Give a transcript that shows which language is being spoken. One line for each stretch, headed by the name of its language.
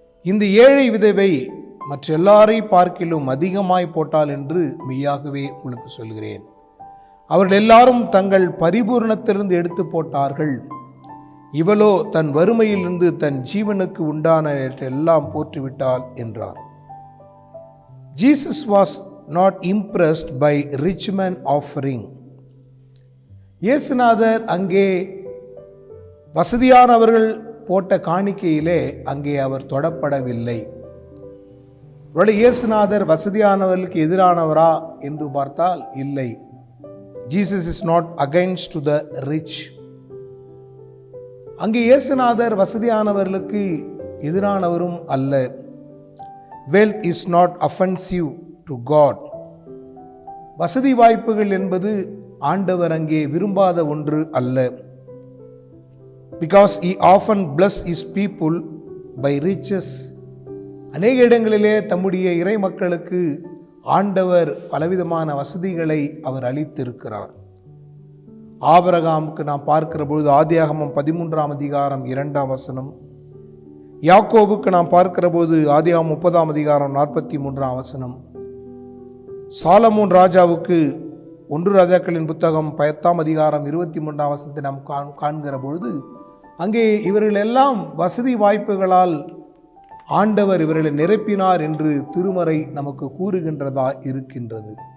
Tamil: இந்த ஏழை விதவை மற்ற எல்லாரை பார்க்கிலும் அதிகமாய் போட்டாள் என்று மெய்யாகவே உங்களுக்கு சொல்கிறேன். அவர்கள் எல்லாரும் தங்கள் பரிபூரணத்திலிருந்து எடுத்து போட்டார்கள். இவளோ தன் வறுமையிலிருந்து தன் ஜீவனுக்கு உண்டான எல்லாம் போற்றுவிட்டாள் என்றார்.
English: Jesus was not impressed by rich man offering.
Tamil: இயேசுநாதர் அங்கே வசதியானவர்கள் போட்ட காணிக்கையிலே அங்கே அவர் தொடப்படவில்லை. ஒருவேளை இயேசுநாதர் வசதியானவர்களுக்கு எதிரானவரா என்று பார்த்தால் இல்லை.
English: Jesus is not against to the rich.
Tamil: அங்கே இயேசுநாதர் வசதியானவர்களுக்கு எதிரானவரும் அல்ல.
English: Wealth is not offensive to God.
Tamil: வசதி வாய்ப்புகள் என்பது ஆண்டவர் அங்கே விரும்பாத ஒன்று அல்ல.
English: Because he often bless his people by riches.
Tamil: அநேக இடங்களிலே தம்முடைய இறை மக்களுக்கு ஆண்டவர் பலவிதமான வசதிகளை அவர் அளித்திருக்கிறார். ஆபிரகாமுக்கு நாம் பார்க்கிற பொழுது ஆதியாகமம் 13ஆம் அதிகாரம் 2ஆம் வசனம், யாக்கோபுக்கு நாம் பார்க்கிற போது ஆதியாகமம் 30ஆம் அதிகாரம் 43ஆம் வசனம், சாலமோன் ராஜாவுக்கு 1 ராஜாக்களின் புத்தகம் 10ஆம் அதிகாரம் 23ஆம் வசனத்தை நாம் காண்கிற பொழுது அங்கே இவர்கள் எல்லாம் வசதி வாய்ப்புகளால் ஆண்டவர் இவர்களை நிரப்பினார் என்று திருமறை நமக்கு கூறுகின்றதா இருக்கின்றது.